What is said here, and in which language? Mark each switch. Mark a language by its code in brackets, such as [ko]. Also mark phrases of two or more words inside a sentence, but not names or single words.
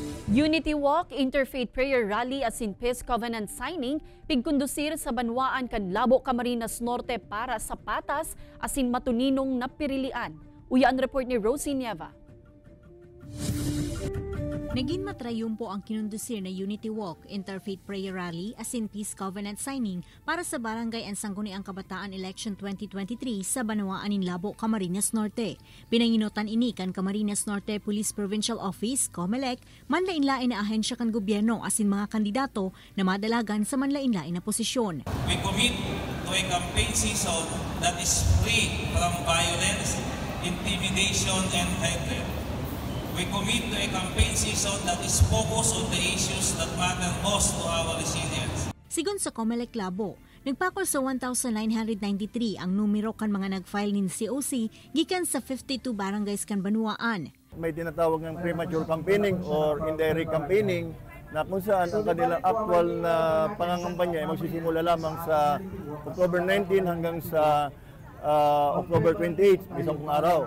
[bik] Unity Walk, Interfaith Prayer Rally asin Peace Covenant Signing pigkondusir sa Banwaan kan Labo Camarines Norte para sa patas asin matuninong napirilian. Uya ang report ni Rosie Nieva. Naging matrayumpo ang kinundusir na Unity Walk, Interfaith Prayer Rally asin Peace Covenant Signing para sa Barangay and Sangguniang Kabataan Election 2023 sa Banwaan in Labo, Camarines Norte. Pinanginutan ini kan Camarines Norte Police Provincial Office, COMELEC, manlain-lain na ahensya kan gobyerno asin mga kandidato na madalagan sa manlain-lain na posisyon. [en] We commit to a campaign season that is free from violence, intimidation, and hatred. We commit to a campaign season that is focused on the issues that matter most to our resilience. [bik] Sigon sa COMELEC Labo, nagpakol sa 1,993 ang numero kan mga nag-file nin COC gikan sa 52 barangays kan Banwaan. [tl] May tinatawag ng [en] premature campaigning or indirect campaigning [tl] na kung saan ang kanilang actual na pangangampanya ay magsisimula lamang sa October 19 hanggang sa October 28, isang araw.